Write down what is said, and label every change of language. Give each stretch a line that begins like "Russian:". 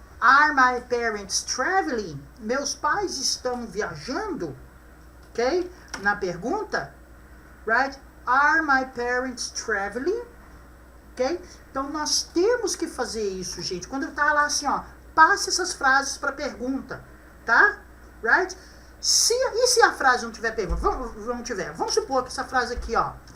English: Are my parents traveling?
Portuguese: Meus pais estão viajando? Ok? Na pergunta, right?
English: Are my parents traveling? Ok?
Portuguese: Então, nós temos que fazer isso, gente. Quando tá lá assim, ó, passe essas frases para pergunta, tá? Right? E se a frase não tiver pergunta? Vamos supor que essa frase aqui, ó.